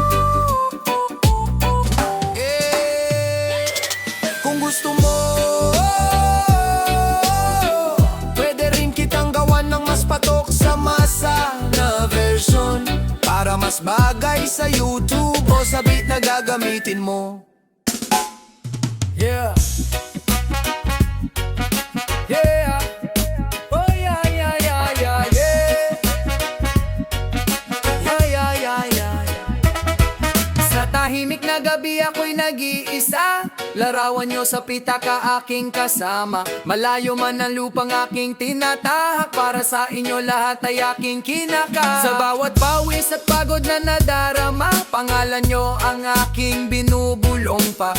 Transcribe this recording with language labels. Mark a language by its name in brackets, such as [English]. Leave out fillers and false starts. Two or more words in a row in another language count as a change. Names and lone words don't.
[Filipino] Kung gusto mo, pwede rin kitang gawan ng mas patok sa masa na version, para mas bagay sa YouTube o sa beat na gagamitin mo. [English] Yeah. Yeah. Oh yeah, yeah, yeah, yeah, yeah. Yeah, yeah, yeah, yeah. [Filipino] Sa tahimik na gabi ako'y nag-iisa. Larawan nyo sa pitaka aking kasama. Malayo man ang lupang aking tinatahak, para sa inyo lahat ay aking kinaka. Sa bawat pawis at pagod na nadarama, pangalan nyo ang aking binubulong pa.